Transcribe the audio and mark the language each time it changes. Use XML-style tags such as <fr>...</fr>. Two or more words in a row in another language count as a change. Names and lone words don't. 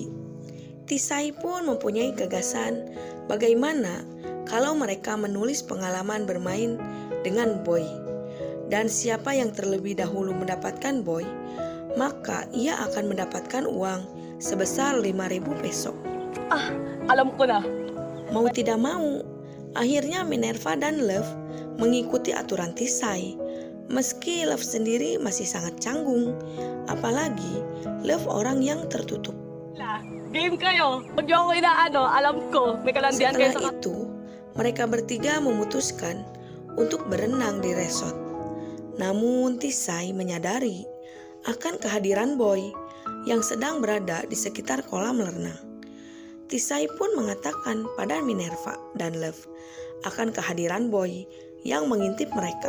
<id>Tisai pun mempunyai gagasan bagaimana kalau mereka menulis pengalaman bermain dengan Boy. Dan siapa yang terlebih dahulu mendapatkan Boy, maka ia akan mendapatkan uang sebesar 5.000 peso.</id> <tl>Alam ko na.</tl> <id>Mau tidak mau, akhirnya Minerva dan Love mengikuti aturan Tisai. Meski Love sendiri masih sangat canggung, apalagi Love orang yang tertutup.</id> <tl>Game kayo. Pag yung ako inaano, alam ko. May kalandian kayo</tl> <id>Setelah</id> <tl>sa...</tl> <id>itu, mereka bertiga memutuskan untuk berenang di resort. Namun Tisai menyadari akan kehadiran Boy yang sedang berada di sekitar kolam renang. Tisai pun mengatakan pada Minerva dan Love akan kehadiran Boy yang mengintip mereka.</id>